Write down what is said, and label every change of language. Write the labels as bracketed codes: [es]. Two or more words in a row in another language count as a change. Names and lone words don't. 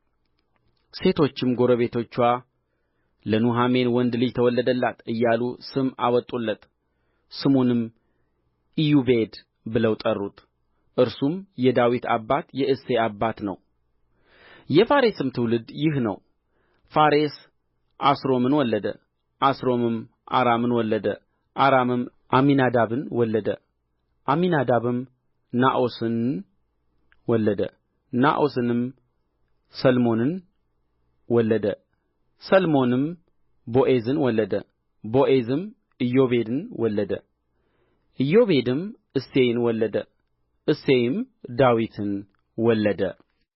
[am] ሴቶችም ጎረቤቶችዋ ለኑኃሚን ወንድ ልጅ ተወለደላት እያሉ ስም አወጡለት። ስሙንም ኢዮቤድ ብለው ጠሩት። እርሱም የዳዊት አባት የእሴይ አባት ነው። የፋሬስም ትውልድ ይህ ነው። ፋሬስ ኤስሮምን ወለደ። ኤስሮምም አራምን ወለደ። አራምም አሚናዳብን ወለደ። አሚናዳብም ነአሶንን ወለደ። ነአሶንም ሰልሞንን ወለደ። ሰልሞንም ቦዔዝን ወለደ። ቦዔዝም ኢዮቤድን ወለደ። ኢዮቤድም እሴይን ወለደ። እሴይም ዳዊትን ወለደ።